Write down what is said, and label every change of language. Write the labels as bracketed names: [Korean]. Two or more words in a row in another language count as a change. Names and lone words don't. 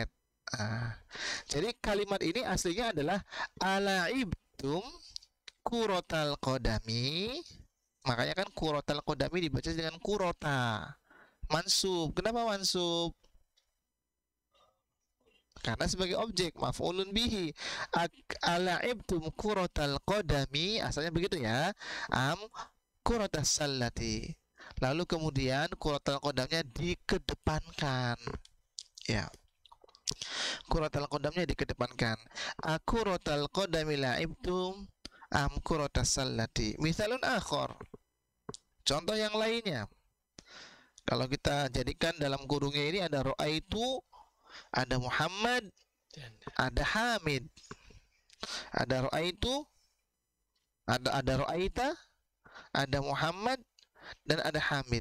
[Indonesian] Jadi kalimat ini aslinya adalah [Arabic] ألعبتم كرة القدم. [Indonesian] Makanya kan [Arabic] كرة القدم [Indonesian] dibaca dengan [Arabic] كرة منصوب. [Indonesian] Kenapa mansub? Karena sebagai objek, [Arabic] مفعول به. ألعبتم كرة القدم, [Indonesian] asalnya begitu ya. [Arabic] أم كرة السلة. [Indonesian] Lalu kemudian kurotal kodamnya dikedepankan. Ya, kurotal kodamnya dikedepankan. [Arabic] أكرة القدم لعبتم أم كرة السلة. مثال آخر, [Indonesian] contoh yang lainnya. Kalau kita jadikan dalam kurungnya ini ada ro'aitu, ada Muhammad, ada Hamid, ada ro'aitu, ada ro'aita, ada Muhammad, dan ada Hamid.